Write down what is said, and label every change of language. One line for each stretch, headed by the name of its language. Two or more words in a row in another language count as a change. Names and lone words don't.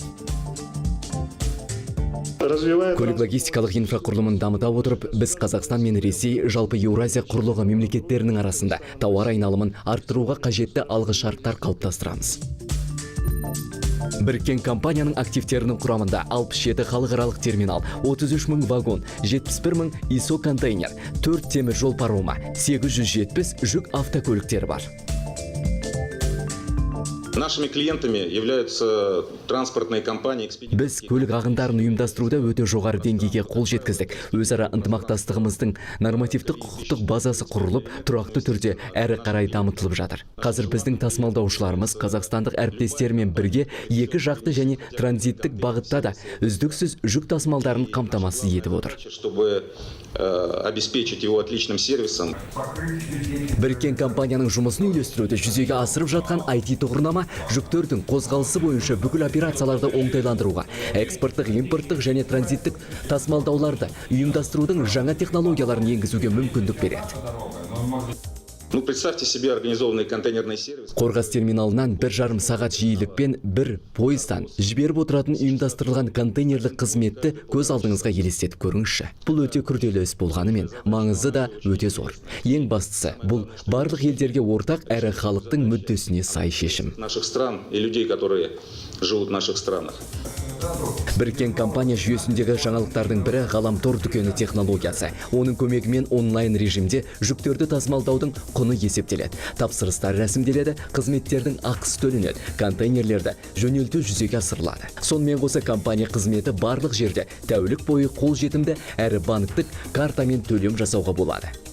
Kazakh: Көлік логистикалық инфрақұрылымын дамыта отырып, біз Қазақстан мен Ресей жалпы Еуразия құрлығы мемлекеттерінің арасында тауар айналымын арттыруға қажетті алғышарттар қалыптастырамыз. Біріккен компанияның активтерінің құрамында 67 халықаралық терминал, 33 мың вагон, 71 мың ISO контейнер, 4 темір жол паромы, 870 жүк автокөліктері бар.
Russian: Нашими клиентами являются транспортные компании.
Kazakh: Біз көлік ағындарын ұйымдастыруда өте жоғары деңгейге қол жеткіздік. Өзара ынтымақтастығымыздың нормативтік құқықтық базасы құрылып, тұрақты түрде әрі қарай дамытылып жатыр. Қазір біздің тасымалдаушыларымыз қазақстандық әріптестермен бірге екі жақты және транзиттік бағытта да үздіксіз жүк тасымалдарын қамтамасыз етіп отыр.
Russian: Чтобы обеспечить его отличным сервисом.
Kazakh: Біріккен компанияның жұмысын үйлестіруді жүзеге асырып жатқан IT тұғырнама жүктердің қозғалысы бойынша бүкіл операцияларды оңтайландыруға, экспорттық, импорттық және транзиттік тасымалдауларды ұйымдастырудың жаңа технологияларын енгізуге мүмкіндік береді.
Russian: Представьте себе организованный контейнерный сервис.
Kazakh: Қорғас терминалынан 1,5 сағат жиілікпен бір пойыздан жіберіп отыратын ұйымдастырылған контейнерлік қызметті көз алдыңызға елестетіп көріңізші. Бұл өте күрделі іс болғанымен, маңызы да өте зор. Ең бастысы, бұл барлық елдерге ортақ әрі халықтың мүддесіне сай шешім.
Russian: Наших стран и людей, которые живут в наших странах.
Kazakh: Біріккен компания жүйесіндегі жаңалықтардың бірі ғаламтор дүкені технологиясы. Оның көмегімен онлайн режимде жүктерді тасымалдаудың құны есептеледі. Тапсырыстар рәсімделеді, қызметтердің ақысы төленеді, контейнерлерді жөнелту жүзеге асырылады. Сонымен қоса компания қызметі барлық жерде тәулік бойы қолжетімді әрі банктік картамен төлем жасауға болады.